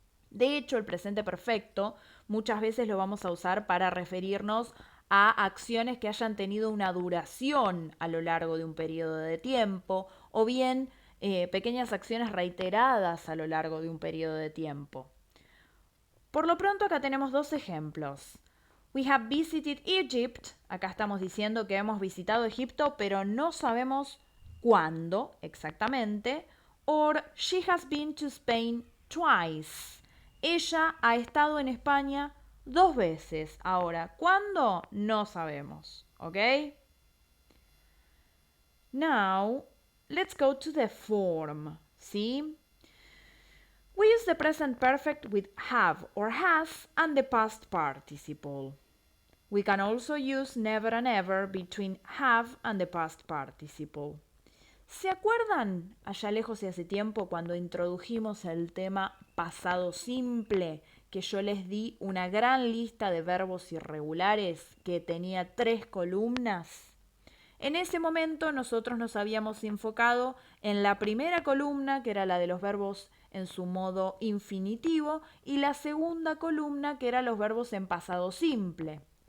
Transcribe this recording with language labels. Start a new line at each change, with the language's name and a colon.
Spanish: De hecho, el presente perfecto muchas veces lo vamos a usar para referirnos a acciones que hayan tenido una duración a lo largo de un periodo de tiempo o bien pequeñas acciones reiteradas a lo largo de un periodo de tiempo. Por lo pronto acá tenemos dos ejemplos.
English: We have visited Egypt.
Spanish: Acá estamos diciendo que hemos visitado Egipto, pero no sabemos cuándo exactamente.
English: Or she has been to Spain twice.
Spanish: Ella ha estado en España 2 veces. Ahora, ¿cuándo? No sabemos. ¿Ok?
English: Now, let's go to the form.
Spanish: ¿Sí?
English: We use the present perfect with have or has and the past participle. We can also use never and ever between have and the past participle.
Spanish: ¿Se acuerdan allá lejos y hace tiempo cuando introdujimos el tema pasado simple, que yo les di una gran lista de verbos irregulares que tenía 3 columnas? En ese momento nosotros nos habíamos enfocado en la primera columna, que era la de los verbos en su modo infinitivo, y la segunda columna, que era los verbos en pasado simple.